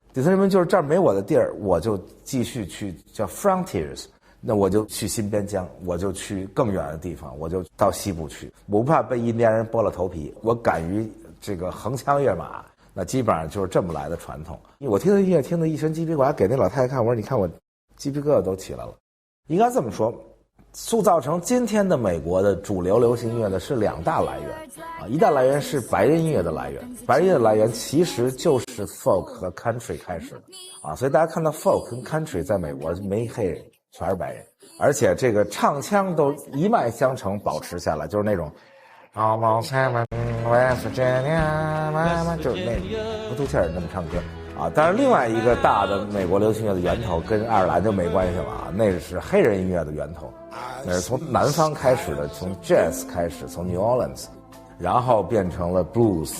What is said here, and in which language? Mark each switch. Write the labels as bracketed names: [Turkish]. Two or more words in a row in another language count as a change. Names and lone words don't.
[Chinese] 底層人民就是這兒沒我的地兒，我就繼續去叫 frontiers， 那我就去新邊疆，我就去更遠的地方，我就到西部去。我不怕被印第安人剝了頭皮，我敢於這個橫槍躍馬。那基本上就是這麼來的傳統。我聽的音樂聽得一身雞皮疙瘩，我還給那老太太看，我說你看我雞皮疙瘩都起來了。應該這麼說。塑造成今天的美國的主流流行音樂的是2大來源啊，一大來源是白人音樂的來源，白人音樂的來源其實就是 folk 和 country 開始的啊，所以大家看到 folk 跟 country 在美國沒黑人，全是白人，而且這個唱腔都一脈相承保持下來，就是那種 [English] Almost Heaven West Virginia， [Chinese] 就是那不肚氣兒那麼唱歌。啊，當然，另外一個大的美國流行樂的源頭跟愛爾蘭就沒關係了啊，那是黑人音樂的源頭。那是從南方開始的，從 Jazz 開始，從 New Orleans，然後變成了 Blues。